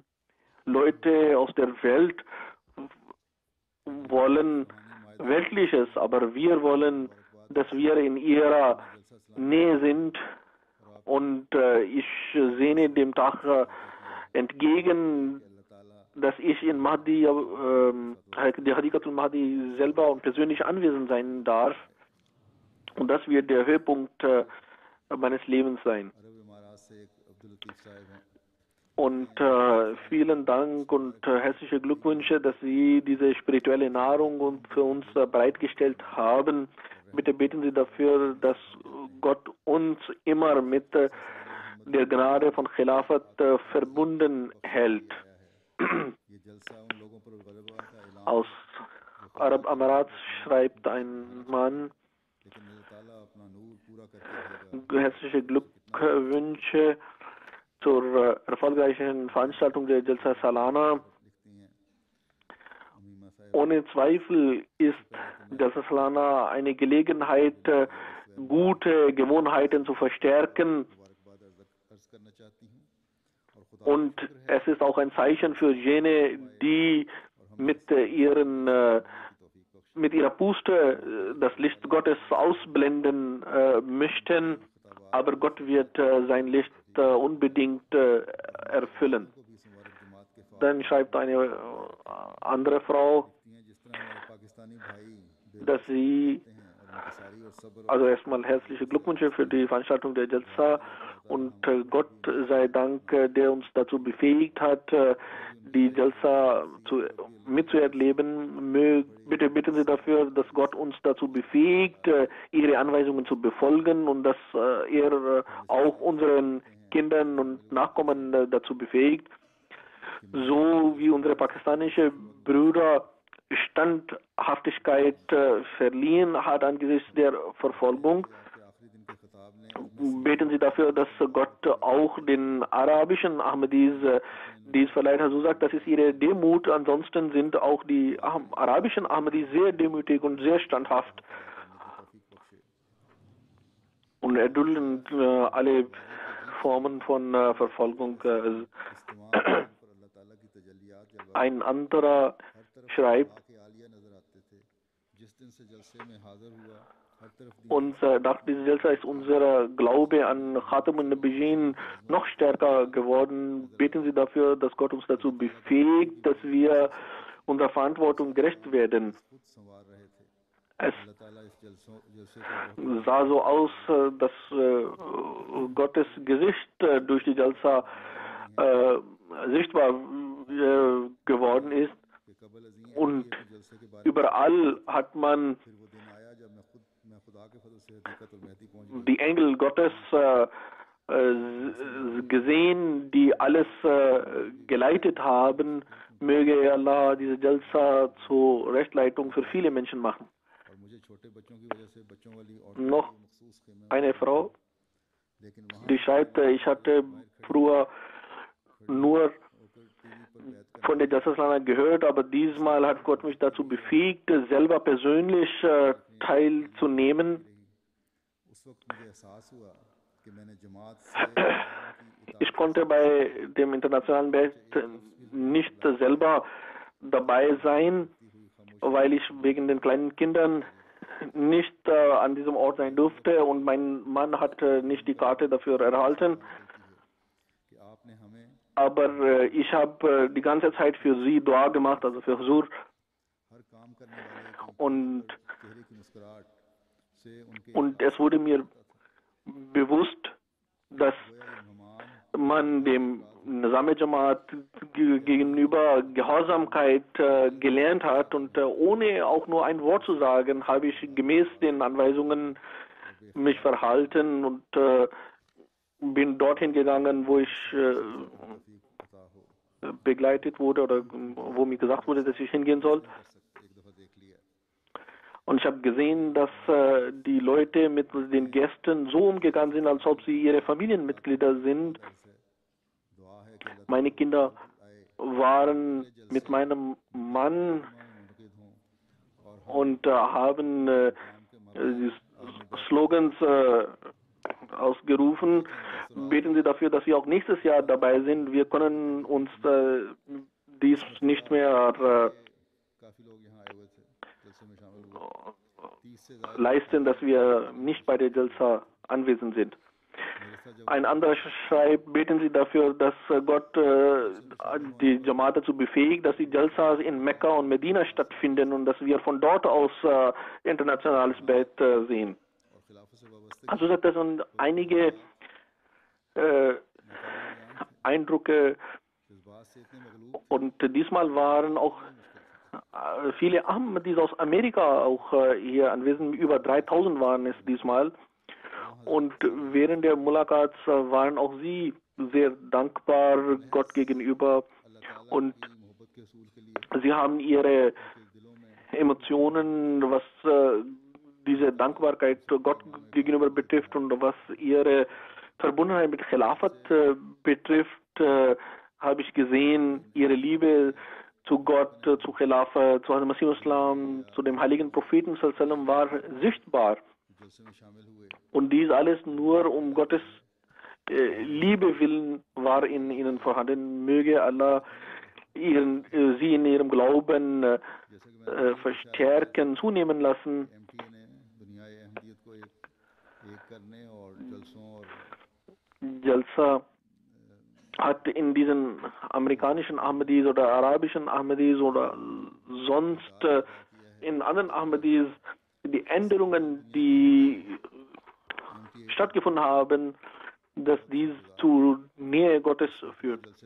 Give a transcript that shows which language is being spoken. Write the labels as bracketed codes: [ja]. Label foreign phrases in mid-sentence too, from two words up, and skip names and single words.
[de] Leute aus der Welt wollen Weltliches, aber wir wollen, dass wir in ihrer Nähe sind, und ich sehne dem Tag entgegen, dass ich in Mahdi, die Hadikatul Mahdi selber und persönlich anwesend sein darf, und das wird der Höhepunkt meines Lebens sein. [ur] عرب امارات سے ایک عبد اللطیف صاحب ہیں [de] Und vielen Dank und herzliche Glückwünsche, dass Sie diese spirituelle Nahrung und für uns bereitgestellt haben. Bitte beten Sie dafür, dass Gott uns immer mit der Gnade von Khilafat verbunden hält. [ur] یہ جلسہ ان لوگوں پر غلبہ کا اعلان [de] Aus Arab Emirats schreibt ein Mann, [ur] لیکن اللہ تعالیٰ اپنا نور پورا کرکے رہے گا [de] herzliche Glückwünsche zur erfolgreichen Veranstaltung der Jalsa Salana. [ur] لکھتی ہیں امیمہ صاحب [de] Ohne Zweifel ist Jalsa Salana eine Gelegenheit, gute Gewohnheiten zu verstärken, [ur] مبارکباد عرض کرنا چاہتی ہوں اور خدا [de] und es ist auch ein Zeichen für jene, die mit ihrer Puste das Licht Gottes ausblenden möchten. aber Gott wird sein Licht unbedingt erfüllen. [ur] کو بھی اس مبارک جماعت کے فائدے [de] Dann schreibt eine andere Frau, [ur] ہیں، جس طرح ہمارے پاکستانی بھائی [de] dass sie, [ur] ہیں اور انکی ساری اور صبر [de] also erstmal herzliche Glückwünsche für die Veranstaltung der Jalsa und Gott sei Dank, der uns dazu befähigt hat, die Jalsa mitzuerleben. Bitte bitten Sie dafür, dass Gott uns dazu befähigt, Ihre Anweisungen zu befolgen und dass er auch unseren Kindern und Nachkommen dazu befähigt, so wie unsere pakistanischen Brüder Standhaftigkeit verliehen hat angesichts der Verfolgung. [ur] کے آخری دن کے خطاب نے [de] Beten Sie dafür, dass Gott auch den arabischen Ahmadis dies verleiht hat. So sagt, das ist ihre Demut. Ansonsten sind auch die arabischen Ahmadis sehr demütig und sehr standhaft und erdulden alle Formen von Verfolgung. [ur] استعمال پر اللہ تعالیٰ کی تجلیات جلوہ [de] Ein anderer schreibt, [ur] کے عالیہ نظر آتے تھے جس دن سے جلسے میں حاضر ہوا ہر طرف [de] und nach dieser Jalsa ist unser Glaube an [ar] خاتم النبيين [de] noch stärker geworden. Beten Sie dafür, dass Gott uns dazu befähigt, dass wir unserer Verantwortung gerecht werden. [ur] خود سنوار رہے تھے [de] Es [ur] اللہ تعالیٰ اس جلسے کو [de] sah so aus, dass Gottes Gesicht durch die Jalsa sichtbar geworden ist. [ur] کے قبل عظیم [de] Und [ur] جلسے کے بارے [de] überall hat man [ur] پھر وہ دن آیا جب میں خدا کے فضل سے حقیقت اور مہدی پہنچ گیا [de] die Engel Gottes gesehen, die alles geleitet haben. Möge Allah diese Jalsa zur Rechtleitung für viele Menschen machen. [ur] اور مجھے چھوٹے بچوں کی وجہ سے بچوں والی اور [de] Noch [ur] مخصوص خیمے [de] eine Frau, [ur] لیکن وہاں [de] die schreibt, ich hatte früher nur [ur] ہوکر ٹی وی پر بیٹھ [de] von der Jalsa gehört, aber diesmal hat Gott mich dazu befähigt, selber persönlich teilzunehmen. [ur] اس وقت مجھے احساس ہوا کہ میں نے جماعت سے [de] Ich konnte bei dem internationalen Bett nicht selber dabei sein, weil ich wegen den kleinen Kindern nicht an diesem Ort sein durfte und mein Mann hat nicht die Karte dafür erhalten. [ur] کہ آپنے ہمیں [de] Aber ich habe die ganze Zeit für sie Dua gemacht, also für Huzur. [ur] ہر کام کرنے والے کی [de] Und, [ur] چہرے کی مسکراہٹ سے انکے [de] und es wurde mir bewusst, dass [ur] मेहमान [de] man dem Nizam Jamaat gegenüber Gehorsamkeit gelernt hat und ohne auch nur ein Wort zu sagen, habe ich gemäß den Anweisungen mich verhalten und bin dorthin gegangen, wo ich [ur] عطا ہو [de] begleitet wurde oder wo mir gesagt wurde, dass ich hingehen soll. [ur] ایک دفعہ دیکھ لیا [de] Und ich habe gesehen, dass die Leute mit den Gästen so umgegangen sind, als ob sie ihre Familienmitglieder sind. [ur] دعا ہے کہ اللہ [de] Meine Kinder waren mit meinem Mann [ur] منعقد ہوں اور [de] und haben die Slogans ausgerufen. Beten Sie dafür, dass wir auch nächstes Jahr dabei sind. Wir können uns dies nicht mehr [ur] کافی لوگ یہاں آئے ہوئے تھے جلسے میں شامل ہوئے 30 سے زیادہ [de] leisten, dass wir nicht bei der Jalsa anwesend sind. Ein anderer schreibt, beten Sie dafür, dass Gott die Jamaat dazu befähigt, dass die Jalsas in Mekka und Medina stattfinden und dass wir von dort aus internationales Bett sehen. [ur] اور خلافت سے وابستہ [de] Also das sind einige Eindrücke [ur] جذبات سے اتنے مغلوب [de] und diesmal waren auch viele Ahmadis aus Amerika auch hier anwesend. Über 3000 waren es diesmal. Und während der Mulakats waren auch sie sehr dankbar Gott gegenüber und [ur] کی محبت کے اصول کے لیے [de] sie haben ihre [ur] دلوں میں [de] Emotionen, was diese Dankbarkeit Gott gegenüber betrifft und was ihre Verbundenheit mit Khilafat betrifft, habe ich gesehen, ihre Liebe zu Gott, zu Khilafat, zu Hazrat Masih Islam, zu dem heiligen Propheten [ar] صلى الله عليه وسلم [de] war sichtbar. [ur] جلسے میں شامل ہوئے [de] Und dies alles nur um Gottes Liebe willen war in ihnen vorhanden. Möge Allah sie in ihrem Glauben verstärken, zunehmen lassen. [ur] ایم ٹی اے نے دنیا احمدیت کو ایک کرنے اور جلسوں [de] Jalsa hat in diesen amerikanischen Ahmadis oder arabischen Ahmadis oder sonst in anderen Ahmadis die Änderungen, die stattgefunden haben, dass dies zu Nähe Gottes führt.